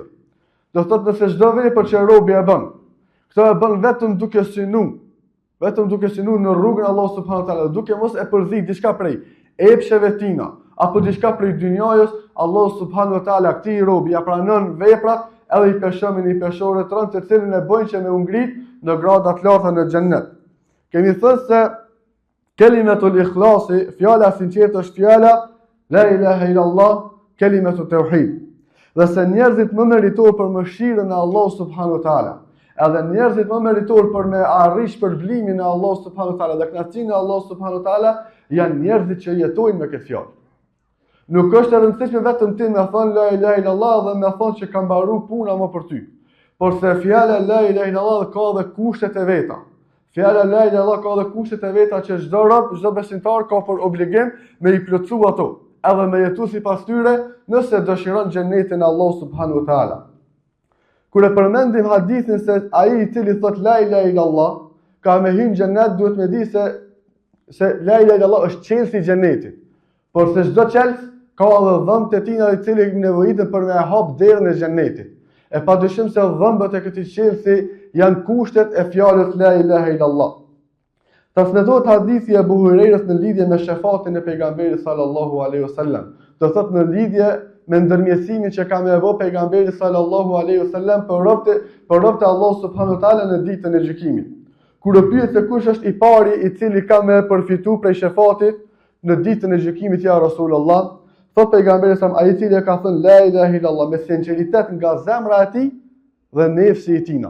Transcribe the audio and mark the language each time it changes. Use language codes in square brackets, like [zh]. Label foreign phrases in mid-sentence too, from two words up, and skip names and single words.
[sq] Do thotë nëse çdo vepër që robi e bën, këto e bën vetëm duke synuar në rrugën e Allah [ar] سبحانه وتعالى, [sq] duke mos e përzi diçka prej epsheve tina apo diçka prej dynjajës, Allah [ar] سبحانه وتعالى [sq] këtij robi ja pranon veprat edhe i peshon me një peshore të rëndë, të cilën e bën që me u ngrit në grada të larta në xhennet. Kemi thënë se [ar] كلمة الإخلاص, [sq] fjala sinqert është fjala [ar] لا إله إلا الله, كلمة التوحيد. [sq] Dhe se njerëzit më meritor për mëshirën e Allah [ar] سبحانه وتعالى, [sq] edhe njerëzit më meritor për me arrish shpërblimin e Allah [ar] سبحانه وتعالى [sq] dhe kënaqësinë e Allah [ar] سبحانه وتعالى [sq] janë njerëzit që jetojnë me këtë fjalë. Nuk është e rëndësishme vetëm ti me thonë [ar] لا إله إلا الله [sq] dhe me thonë që ka mbaruar puna më për ty. Por se fjala [ar] لا إله إلا الله [sq] ka dhe kushtet e veta. Fjala [ar] لا إله إلا الله [sq] ka dhe kushtet e veta që çdo rob, çdo besimtar ka për obligim me i plotësu ato, edhe me jetu sipas tyre nëse dëshiron xhenetin e Allah [ar] سبحانه وتعالى. [sq] Kur e përmendim hadithin se ai i cili thot [ar] لا إله إلا الله [sq] ka me hyrë në xhenet, duhet me di se [ar] لا إله إلا الله [sq] është qelsi i xhenetit. Por se çdo qelës ka edhe dhëmbët e tina i cili nevojiten për me hap derën e xhenetit. E padyshim se dhëmbët e këtij qelsi janë kushtet e fjalës [ar] لا إله إلا الله. [sq] Transmetohet hadithi e Abu Hurajrës në lidhje me shefatin e pejgamberit [ar] صلى الله عليه وسلم. [sq] Do thotë në lidhje me ndërmjetësimin që ka me bë pejgamberi [ar] صلى الله عليه وسلم [sq] për robët e Allah [ar] سبحانه وتعالى [sq] në ditën e gjykimit. Kur u pyet se kush është i pari i cili ka me përfituar prej shefatit në ditën e gjykimit [ar] يا رسول الله, [sq] thot pejgamberi sa ai i cili ka thënë [ar] لا إله إلا الله [sq] me sinqeritet nga zemra e tij dhe nefsi i tij.